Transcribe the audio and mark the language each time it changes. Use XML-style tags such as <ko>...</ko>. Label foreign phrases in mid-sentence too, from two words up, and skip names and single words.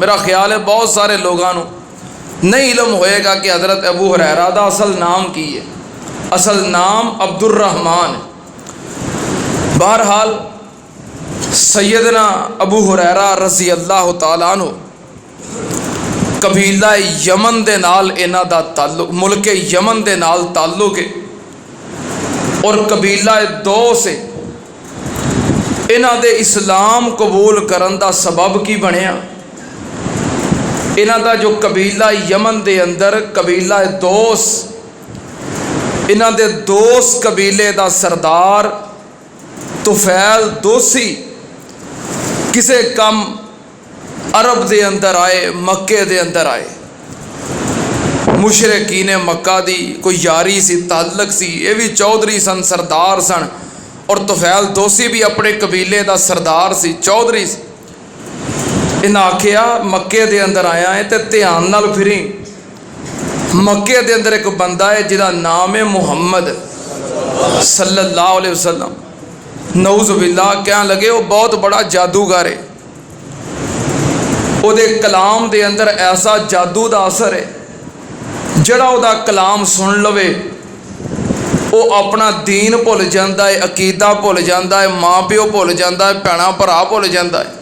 <pa>میرا خیال ہے بہت سارے لوگاں نو نہیں علم ہوئے گا کہ حضرت ابو ہریرہ دا اصل نام کی ہے۔ اصل نام عبد الرحمن ہے۔ بہرحال سیدنا ابو ہریرہ</pa> <ar>رضی اللہ تعالیٰ عنہ</ar> <pa>قبیلہ یمن دے نال انہاں دا تعلق، ملک یمن دے نال تعلق ہے، اور قبیلہ دوس ہے۔ انہاں دے اسلام قبول کرن دا سبب کی بنیا؟ انہاں دا جو قبیلہ یمن دے اندر قبیلہ دوس، انہاں دے دوس قبیلے دا سردار طفیل دوسی کسے کم عرب دے اندر آئے، مکے دے اندر آئے۔ مشرکین مکہ دی کوئی یاری سی، تعلق سی، یہ بھی چودھری سن، سردار سن، اور طفیل دوسی بھی اپنے قبیلے دا سردار سی، چودھری سی۔ انہاں آکھیا مکے دے اندر آیا ہے تے دھیان نال پھری، مکے دے اندر ایک بندہ ہے جہدا نام ہے محمد</pa> <ar>صلی اللہ علیہ وسلم۔</ar> <pa>نعوذ باللہ</pa> <ur>کہنے لگے وہ بہت بڑا جادوگر ہے،</ur> <pa>وہ دے کلام دے اندر ایسا جادو دا اثر ہے جڑا وہ دا کلام سن لوے وہ اپنا دین بھول جاندہ ہے، عقیدہ بھول جاندہ ہے، ماں پیو بھول جاندہ ہے، بھیڑاں بھرا بھول جاندہ ہے۔</pa>